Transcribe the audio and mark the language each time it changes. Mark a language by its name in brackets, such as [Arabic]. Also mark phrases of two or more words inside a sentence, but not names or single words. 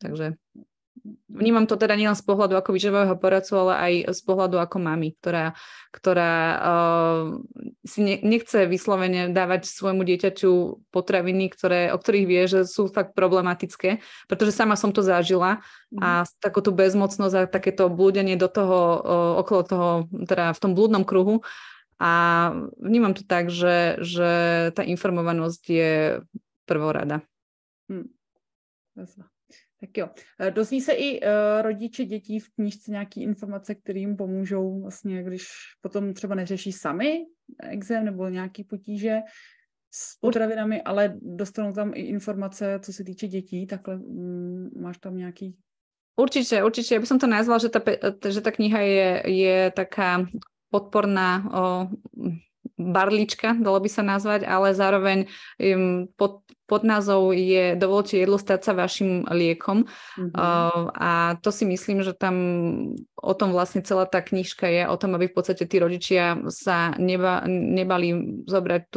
[Slovak] Takže vnímam to teda nielen z pohľadu ako výživového poradcu, ale aj z pohľadu ako mami, ktorá si nechce vyslovene dávať svojmu dieťaťu potraviny, o ktorých vie, že sú fakt problematické, pretože sama som to zažila a takú tú bezmocnosť a takéto blúdenie do toho, okolo toho, teda v tom blúdnom kruhu. A vnímam to tak, že tá informovanosť je prvorada. [Czech] Tak jo. Dozví se i rodiče dětí v knížce nějaké informace, které jim pomůžou vlastně, když potom třeba neřeší sami exém nebo nějaké potíže s potravinami, ale dostanou tam i informace, co se týče dětí, takhle máš tam nějaký... [Slovak] Určite. Ja by som to nazvala, že tá kniha je taká podporná barlička, dalo by sa nazvať, ale zároveň pod názov je Dovolte jedlo stať sa vašim liekom. A to si myslím, že tam o tom vlastne celá tá knižka je, o tom, aby v podstate tí rodičia sa nebali zobrať tú